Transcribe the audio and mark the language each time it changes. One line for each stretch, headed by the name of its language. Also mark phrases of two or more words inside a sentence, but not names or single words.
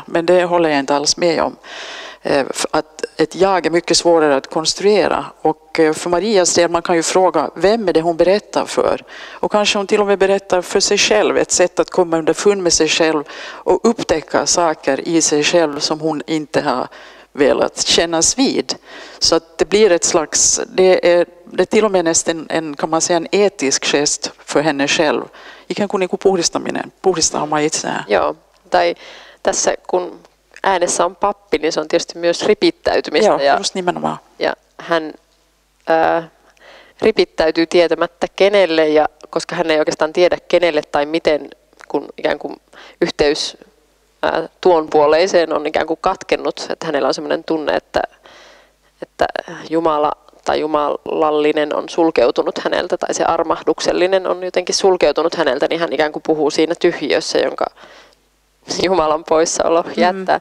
Swedish: Men det håller jag inte alls med om. Att ett jag är mycket svårare att konstruera, och för Marias del, man kan ju fråga vem är det hon berättar för, och kanske hon till och med berättar för sig själv, ett sätt att komma underfund med sig själv och upptäcka saker i sig själv som hon inte har velat kännas vid. Så att det blir ett slags, det är till och med nästan en, kan man säga, en etisk gest för henne själv.
Finnish: Ikään kuin puhdistaa oma itseään. Joo, tai tässä kun äänessä on pappi, niin se on tietysti myös ripittäytymistä. Joo, just nimenomaan. Ja hän ripittäytyy tietämättä kenelle, ja koska hän ei oikeastaan tiedä kenelle tai miten, kun ikään kuin yhteys tuon puoleiseen on ikään kuin katkennut, että hänellä on sellainen tunne, että Jumala tai jumalallinen on sulkeutunut häneltä, tai se armahduksellinen on jotenkin sulkeutunut häneltä, niin hän ikään kuin puhuu siinä tyhjössä, jonka Jumalan poissaolo jättää.